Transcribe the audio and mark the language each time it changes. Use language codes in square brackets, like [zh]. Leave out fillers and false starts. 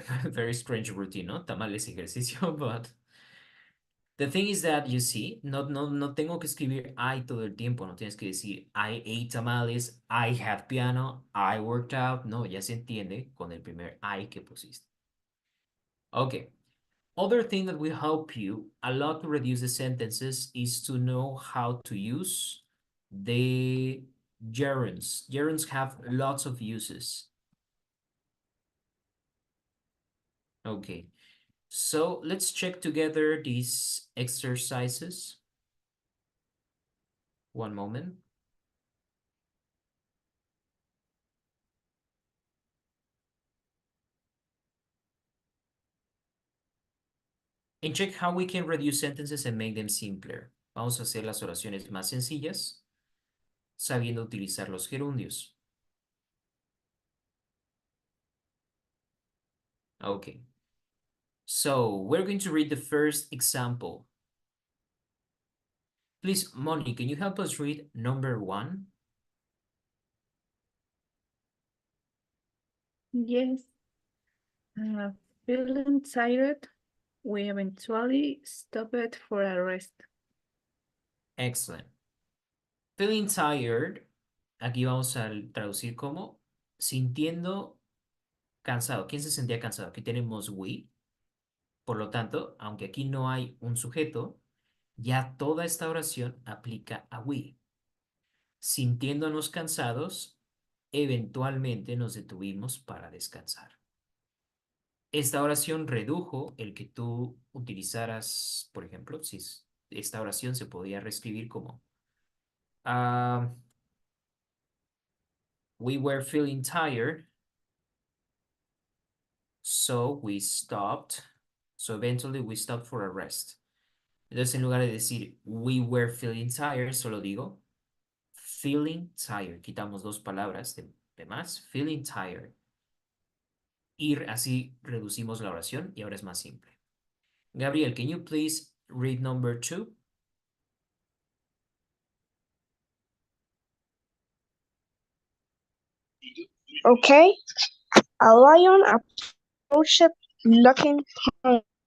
[en] Very strange routine, ¿no? Tamales, ejercicio, but the thing is that, you see, [es] no tengo que escribir [en] I [es] todo el tiempo, no tienes que decir [en] I ate tamales, I had piano, I worked out. [es] No, ya se entiende con el primer I que pusiste. [en] Okay. Other thing that will help you a lot to reduce the sentences is to know how to use the gerunds. Gerunds have lots of uses. Okay. So let's check together these exercises. One moment. And check how we can reduce sentences and make them simpler. [es] Vamos a hacer las oraciones más sencillas, sabiendo utilizar los gerundios. [en] Okay. So we're going to read the first example. Please, Moni, can you help us read number 1? Yes. Feeling tired, we eventually stopped for a rest. Excellent. Feeling tired, [es] aquí vamos a traducir como sintiendo cansado. ¿Quién se sentía cansado? Aquí tenemos we. Por lo tanto, aunque aquí no hay un sujeto, ya toda esta oración aplica a we. Sintiéndonos cansados, eventualmente nos detuvimos para descansar. Esta oración redujo el que tú utilizaras, por ejemplo, si esta oración se podía reescribir como [en] we were feeling tired, so we stopped. So eventually we stopped for a rest. [es] Entonces, en lugar de decir [en] we were feeling tired, [es] solo digo [en] feeling tired. [es] Quitamos dos palabras de más. [en] Feeling tired. [es] Y así reducimos la oración y ahora es más simple. [en] Gabriel, can you please read number 2? Okay. A lion approached looking hungry.